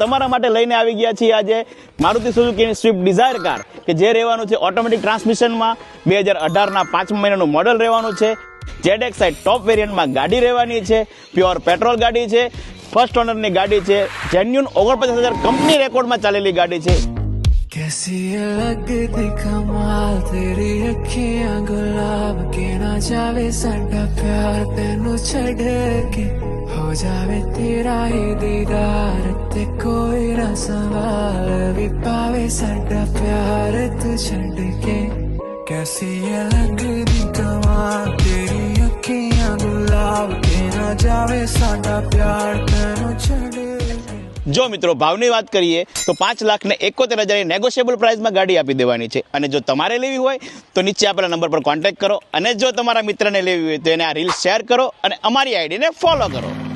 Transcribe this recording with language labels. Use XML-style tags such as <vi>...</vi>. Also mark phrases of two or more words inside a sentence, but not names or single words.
<gu>તમારા માટે લઈને આવી ગયા છીએ આજે મારુતિ સુઝુકીની સ્વિફ્ટ ડિઝાયર કાર, કે જે રહેવાનું છે</gu> <en>automatic transmission.</en> <gu>2018ના 5મા મહિનાનું મોડલ રહેવાનું છે. ZXi</gu> <en>top variant</en> <gu>ગાડી રહેવાની છે.</gu> <en>pure petrol</en> <gu>ગાડી છે.</gu> <en>first owner</en> <gu>ગાડી છે. જેન્યુન 49,000</gu> <en>company record</en> <gu>ચાલેલી ગાડી છે.</gu> <pa>ਕੈਸੀ ਲਗਦੀ ਕਮਾਲ ਤੇਰੀ ਅੱਖੀਆਂ ਗੁਲਾਬ ਕੇ ਨਾ ਜਾਵੇ ਸਾਡਾ ਪਿਆਰ ਤੈਨੂੰ ਛੱਡ ਕੇ ਹੋ ਜਾਵੇ ਤੇਰਾ ਹੀ ਦੀਦਾਰ ਤੇ ਕੋਈ ਨਾ ਸਵਾਲ ਭੀ ਪਾਵੇ ਸਾਡਾ ਪਿਆਰ ਤੂੰ ਛੱਡ ਕੇ ਕੈਸੀ ਯੇ ਲਗਦੀ ਕਮਾਲ ਤੇਰੀ ਅੱਖੀਆਂ ਗੁਲਾਬ ਕੇ ਨਾ ਜਾਵੇ ਸਾਡਾ ਪਿਆਰ ਤੈਨੂੰ ਛੱਡ</pa> <gu>જો મિત્રો ભાવની વાત કરીએ તો 5,71,000</gu> <en>negotiable price</en> <gu>ગાડી આપી દેવાની છે. અને જો તમારે લેવી હોય તો નીચે આપેલા નંબર પર કોન્ટેક્ટ કરો. અને જો તમારા મિત્રને લેવી હોય તો એને આ</gu> <en>reel share</en> <gu>કરો અને અમારી આઈડીને ફોલો કરો.</gu>